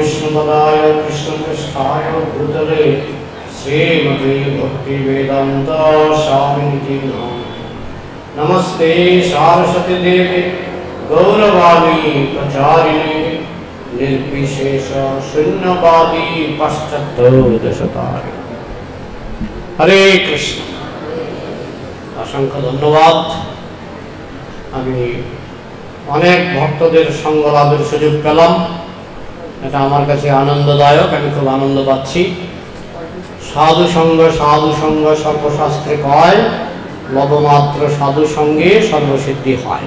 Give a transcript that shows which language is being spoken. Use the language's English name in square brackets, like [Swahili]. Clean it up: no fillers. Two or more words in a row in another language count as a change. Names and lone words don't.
[Sanskrit] कृष्णपदाय कृष्णपृष्ठाय भूतले श्रीमते भक्तिवेदांत स्वामिनिति नमस्ते सरस्वती देवे गौरवाणी प्रचारिणे निर्विशेष शून्यवादी पश्चात्तरतारिणे। हरे कृष्ण। [Hindi] असंख्य धन्यवाद। [Bangla] আমি অনেক ভক্তদের সঙ্গ লাভের সুযোগ পেলাম, এটা আমার কাছে আনন্দদায়ক। আমি খুব আনন্দ পাচ্ছি। সাধু সঙ্গ সর্বশাস্ত্রে কয়, লবমাত্র সাধু সঙ্গে সর্বসিদ্ধি হয়।